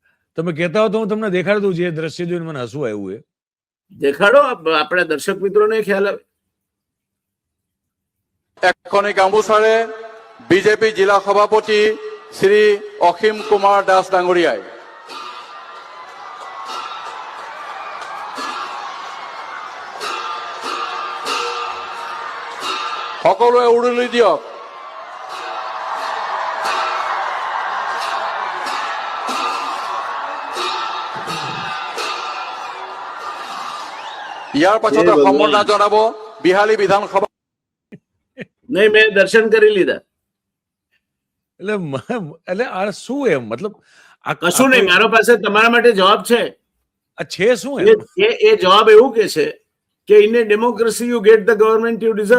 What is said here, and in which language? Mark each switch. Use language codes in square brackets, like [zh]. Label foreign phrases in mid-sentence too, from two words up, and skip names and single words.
[gu] તમે કહેતા હો તો હું તમને દેખાડી દઉં, જે દ્રશ્ય જોઈને મને હસવું આવ્યું. એ દેખાડો, આપણા દર્શક મિત્રોને ખ્યાલ આવે. [as] এখনি গামোচাৰে বিজেপি জিলা সভাপতি শ্ৰী অসীম কুমাৰ দাস ডাঙৰীয়াই সকলোৱে উৰুলি দিয়ক। ইয়াৰ পাছতে সম্বৰ্ধনা জনাব বিহালী বিধানসভা। [gu] નહીં, મેં દર્શન કરી લીધા. એટલે આ શું એમ, મતલબ કશું નહીં, મારો પાસે તમારા માટે જવાબ છે. આ છે શું એમ? એ જવાબ એવું કે છે કે [en] in a democracy you get the government you deserve.